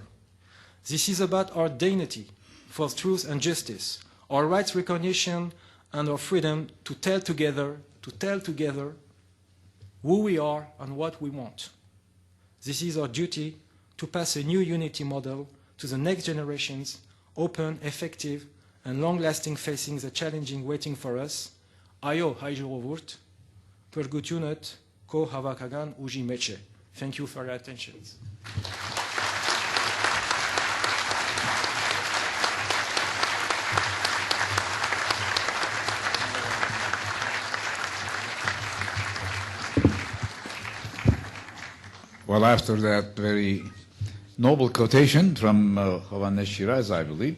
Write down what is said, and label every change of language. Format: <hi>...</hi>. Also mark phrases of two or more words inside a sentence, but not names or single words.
<en>This is about our dignity for truth and justice, our rights recognition, and our freedom to tell together who we are and what we want. This is our duty to pass a new unity model to the next generations, open, effective, and long-lasting, facing the challenging waiting for us.</en> <hy>Ayo հայժողովուրդ, փրկությունդ քո հավաքական ուժի մեջ է.</hy> <en>Thank you for your attention. Well, after that very noble quotation from Hovannes Shiraz, I believe.</en>